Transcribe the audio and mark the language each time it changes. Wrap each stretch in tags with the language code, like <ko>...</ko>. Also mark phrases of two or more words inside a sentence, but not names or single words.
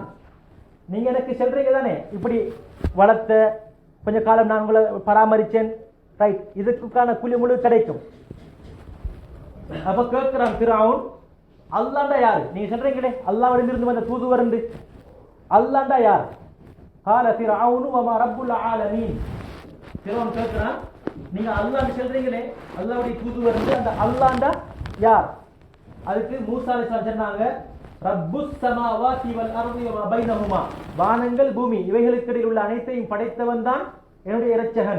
<ta>நீங்க எனக்கு சொல்றீங்க தானே, இப்படி வளர்த்த கொஞ்ச காலம் நான் உங்களை பராமரிச்சேன், ரைட், இதுக்கான கூலி முழு கிடைக்கும். அப்ப கேட்கிறான் ஃபிரௌன், அல்லாஹ்டா யார்? நீங்க சொல்றீங்களே அல்லாஹ்விடமிருந்து வந்த தூதுவர், அல்லாஹ்டா யார்?</ta> <ar>قال فرعون وما رب العالمين.</ar> <ta>ஃபிரௌன் கேட்கிறான், நீங்க அல்லாஹ் சொல்றீங்களே அல்லாஹ்வுடைய தூதுவர், அந்த அல்லாஹ்டா யார்? அதுக்கு மூசா அலைஹிஸ்ஸலாம் சொன்னாங்க,</ta> <ar>رب السماوات والأرض وما بينهما,</ar> <ta>வானங்கள் பூமி இவைகளுக்கு இடையில் உள்ள அனைத்தையும் படைத்தவன் தான் என்னுடைய இரட்சகன்.</ta>